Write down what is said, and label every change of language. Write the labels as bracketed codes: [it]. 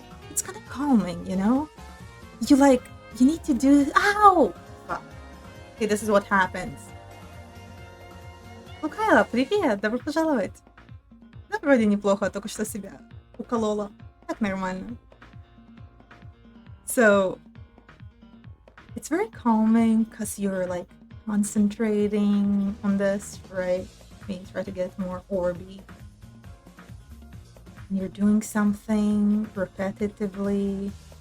[en] It's kind of calming, you need to do this. Ow! Fuck. Okay, this is what happens. [ru] Ну, Кайла, привет! Добро пожаловать! Да, вроде неплохо, только что себя уколола. Так нормально. [en] So, it's very calming because you're like concentrating on this, right? You try to get more orby. And you're doing something repetitively.